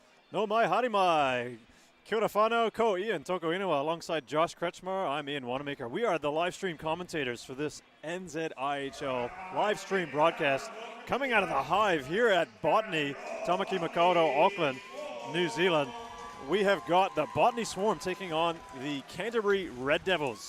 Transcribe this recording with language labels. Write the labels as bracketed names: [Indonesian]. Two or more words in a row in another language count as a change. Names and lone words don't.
[Māori] No mai, haere mai. Kia ora whanau, ko Ian Toko Inua [English] alongside Josh Kretschmar. I'm Ian Wanamaker. We are the live stream commentators for this NZIHL live stream broadcast coming out of the Hive here at Botany, Tamaki Makaurau, Auckland, New Zealand. We have got the Botany Swarm taking on the Canterbury Red Devils.